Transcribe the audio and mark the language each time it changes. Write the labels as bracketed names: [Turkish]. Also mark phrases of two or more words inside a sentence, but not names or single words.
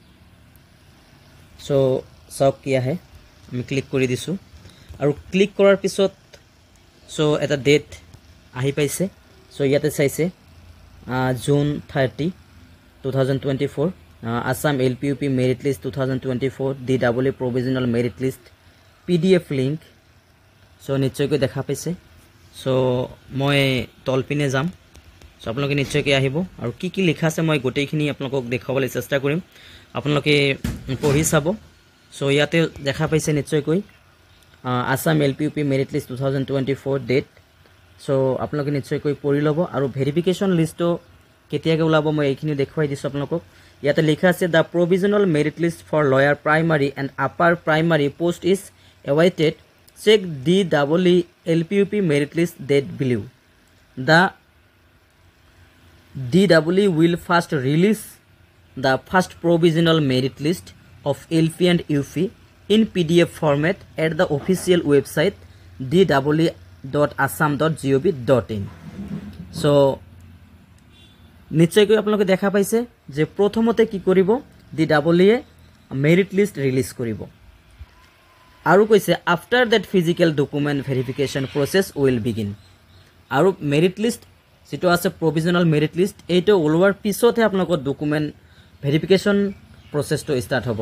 [Assamese] সো চাওক কি আহে, আমি ক্লিক কৰি দিছো আৰু ক্লিক কৰাৰ পিছত সো এটা ডেট আহি পাইছে। সো ইয়াতে চাইছে June 30, 2024 Assam LPUP Merit List 2024 DW [English] Provisional Merit List PDF link। [Assamese] সো নিশ্চয়কৈ দেখা পাইছে। সো মই তলপিনে যাম। সো আপোনালোকে নিশ্চয়কৈ আহিব আৰু কি কি লিখা আছে মই গোটেইখিনি আপোনালোকক দেখাবলৈ চেষ্টা কৰিম, আপোনালোকে পঢ়ি চাব। সো ইয়াতে দেখা পাইছে নিশ্চয়কৈ Assam LPUP Merit List 2024 ডেট। সো আপোনালোকে নিশ্চয়কৈ পঢ়ি ল'ব আৰু [English] verification listটো [Assamese] কেতিয়াকে ওলাব মই এইখিনি দেখুৱাই দিছো আপোনালোকক। ইয়াতে লিখা আছে [English] the provisional merit list for lower primary and upper primary post is awaited, check DW LPUP merit list date below. দ্য DW will first release the first provisional merit list of LP and UP in PDF format at the official website dw.assam.gov.in। [Assamese] সো নিশ্চয়কৈ আপোনালোকে দেখা পাইছে যে প্ৰথমতে কি কৰিব, DWয়ে [English] merit list release [Assamese] কৰিব আৰু কৈছে [English] after that physical document verification process will begin. [Assamese] আৰু [English] merit list [Assamese] যেটো আছে [English] provisional merit list [Assamese] এইটো ওলোৱাৰ পিছতহে আপোনালোকৰ [English] document verification processটো start [Assamese] হ'ব।